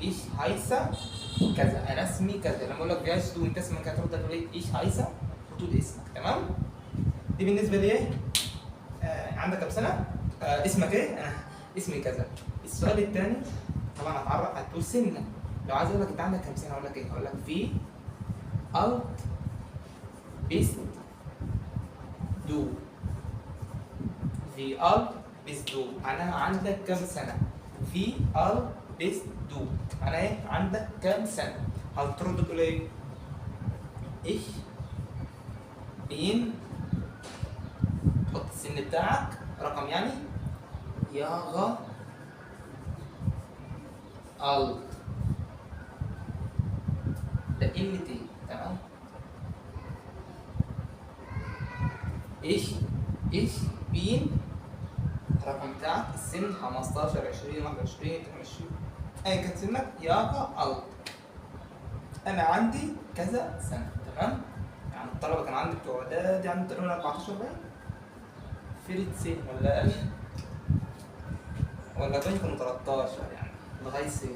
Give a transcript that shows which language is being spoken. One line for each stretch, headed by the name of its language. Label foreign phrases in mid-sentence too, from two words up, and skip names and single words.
German: Ich heiße
Arabic: كذا، انا اسمي كذا. لما اقول لك
German: Wie heißt du
Arabic: انت اسمك ايه؟ هترد تقول ايه؟
German: Ich heiße
Arabic: وتقول اسمك. تمام؟ دي بالنسبه لايه؟ عندك كام سنه؟ اسمك ايه؟ انا اسمي كذا. السؤال الثاني طبعا هتعرف، هتقول سنك. لو عايز اقول لك انت عندك كام سنه اقول لك ايه؟ اقول لك
German: Wie alt bist du. Wie alt bist du
Arabic: معناها عندك كام سنه.
German: Wie alt bist du
Arabic: معناها ايه؟ عندك كام سنه. هترد تقول ايه؟
German: ich bin،
Arabic: تحط السن بتاعك رقم يعني،
German: Jahre alt.
Arabic: ده ال تي. تمام؟
German: ich bin
Arabic: الرقم بتاعك، السن 15 20 21 22 ايا كان سنك،
German: Jahre alt.
Arabic: انا عندي كذا سنه. تمام؟ يعني الطلبه كان عندي بتوع اعدادي عندي تقريبا 14 باين، فريد سن ولا اقل ولا باين كانوا 13 يعني لغايه سن.